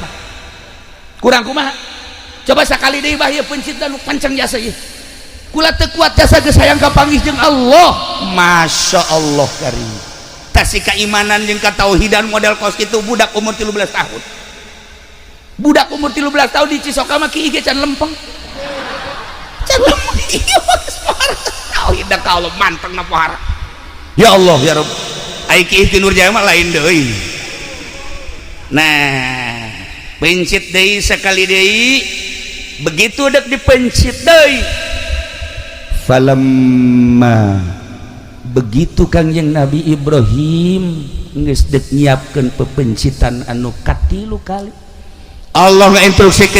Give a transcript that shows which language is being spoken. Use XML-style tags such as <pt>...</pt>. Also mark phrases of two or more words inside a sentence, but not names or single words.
<su>abah kurang kumaha coba sakali deui bah ieu pencit dan pancang jasa ieu kula teu kuat jasa geus hayang kapanggih jeung Allah</su> <ar>ما شاء الله</ar> <su>karim tasih keimanan jeung katauhidan model kos kitu budak umur 13 tahun budak umur 13 tahun di Cisoka mah kieu ge can lempeng can lempeng ieu mah geus parah tauhid ka Allah mantengna pohara</su> <ar>يا الله يا رب</ar> <su>ai kieu ti Nurjaya mah lain deui nah pencit deui sekali deui begitu dek dipencit deui falamma begitu Kangjeng Nabi Ibrahim geus dek nyiapkeun pepencitan anu katilu kali Allah ngainstruksikeun</su>